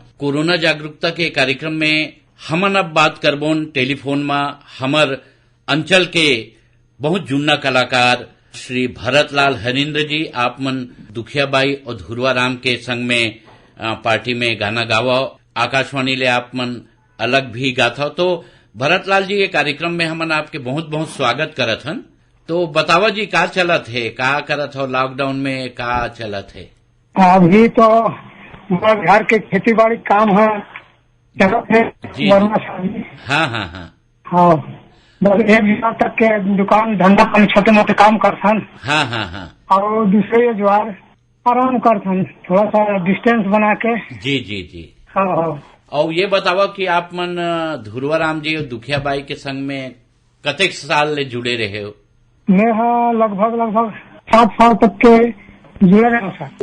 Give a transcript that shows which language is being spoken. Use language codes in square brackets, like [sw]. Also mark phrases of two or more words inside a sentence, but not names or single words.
[hne] कोरोना जागरूकता के कार्यक्रम में हमन अब बात करबोन टेलीफोन में हमर अंचल के बहुत जुन्ना कलाकार श्री भरतलाल हरिंद्र जी। आप मन दुखियाबाई और धुरवा राम के संग में पार्टी में गाना गावा, आकाशवाणी ले आप मन अलग भी गाथा। तो भरतलाल जी, ये कार्यक्रम में हमन आपके बहुत बहुत स्वागत करत हन। तो बतावा जी, का चलत है, का करत हो लॉकडाउन में, का चलत है? अभी तो घर के खेती बाड़ी काम है, चलत है। हाँ हाँ हाँ हाँ, बस 1 महीना तक के दुकान धंधा पानी छोटे मोटे काम करथन। हाँ हाँ हाँ। और दूसरे जो आराम करथन, थोड़ा सा डिस्टेंस बना के। जी जी जी। हाँ हाँ। और ये बतावा कि आप मन धुरवा राम जी और दुखियाबाई के संग में कतेक साल ले जुड़े रहे हो? मैं लगभग 7 साल तक के जुड़े रहे सर।